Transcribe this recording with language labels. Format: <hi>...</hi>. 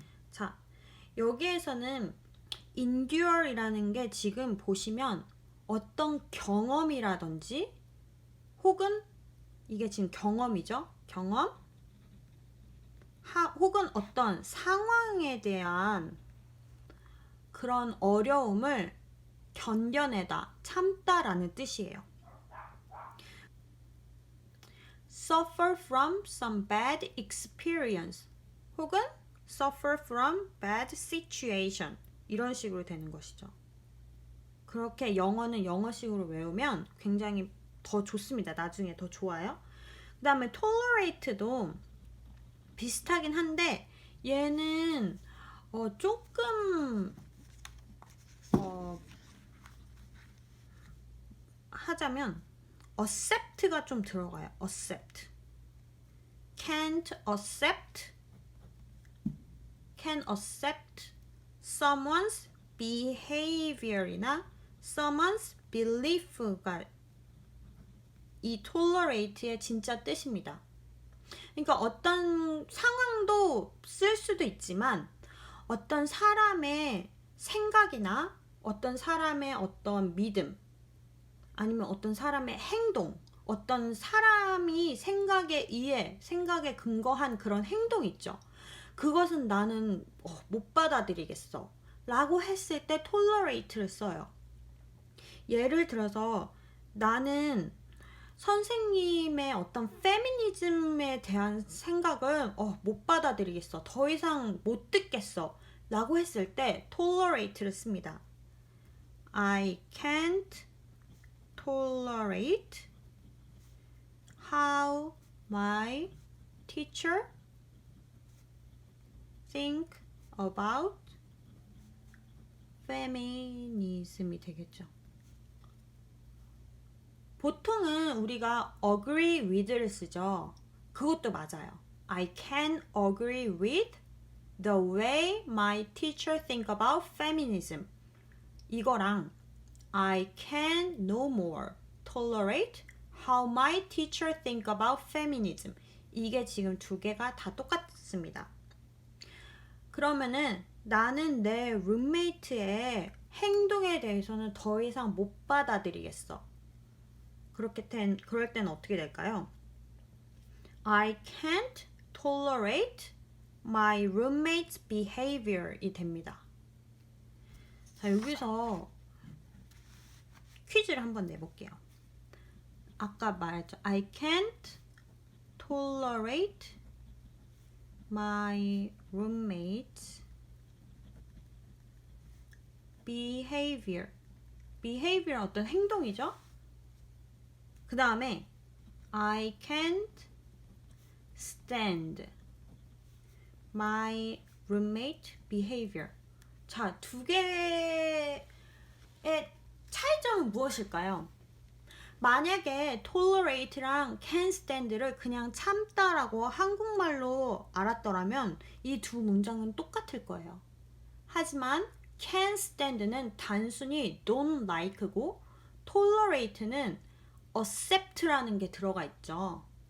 <ko>자, 여기에서는 endure이라는 게 지금 보시면 어떤 경험이라든지 혹은 이게 지금 경험이죠. 경험 혹은 어떤 상황에 대한 그런 어려움을 견뎌내다, 참다라는 뜻이에요.</ko> <en>suffer from some bad experience 혹은 suffer from bad situation</en> <ko>이런 식으로 되는 것이죠. 그렇게 영어는 영어식으로 외우면 굉장히 더 좋습니다. 나중에 더 좋아요. 그 다음에 tolerate도 비슷하긴 한데 얘는 조금 하자면 accept가 좀 들어가요.</ko> <en>accept. can't accept can accept someone's behavior이나 someone's belief가 이 tolerate의</en> <ko>진짜 뜻입니다. 그러니까 어떤 상황도 쓸 수도 있지만 어떤 사람의 생각이나 어떤 사람의 어떤 믿음 아니면 어떤 사람의 행동 어떤 사람이 생각에 의해 생각에 근거한 그런 행동 있죠. 그것은 나는 못 받아들이겠어 라고 했을 때 tolerate를 써요. 예를 들어서 나는 선생님의 어떤 페미니즘에 대한 생각을 못 받아들이겠어. 더 이상 못 듣겠어. 라고 했을 때 tolerate를 씁니다.</ko> <en>I can't tolerate how my teacher think about feminism이</en> <ko>되겠죠. 보통은 우리가 agree with를 쓰죠. 그것도 맞아요.</ko> <en>I can agree with the way my teacher think about feminism.</en> <ko>이거랑</ko> <en>I can no more tolerate how my teacher think about feminism.</en> <ko>이게 지금 두 개가 다 똑같습니다. 그러면은 나는 내 룸메이트의 행동에 대해서는 더 이상 못 받아들이겠어. 그럴 때는 어떻게 될까요?</ko> <en>I can't tolerate my roommate's behavior이</en> <ko>됩니다. 자, 여기서 퀴즈를 한번 내볼게요. 아까 말했죠.</ko> <en>I can't tolerate my roommate's behavior.</en> <ko>behavior 어떤 행동이죠? 그 다음에</ko> <en>I can't stand my roommate behavior.</en> <ko>자, 두 개의 차이점은 무엇일까요? 만약에 tolerate랑 can stand를 그냥 참다라고 한국말로 알았더라면 이 두 문장은 똑같을 거예요. 하지만 can stand는 단순히 don't like고 tolerate는 accept라는 게 들어가 있죠.</ko>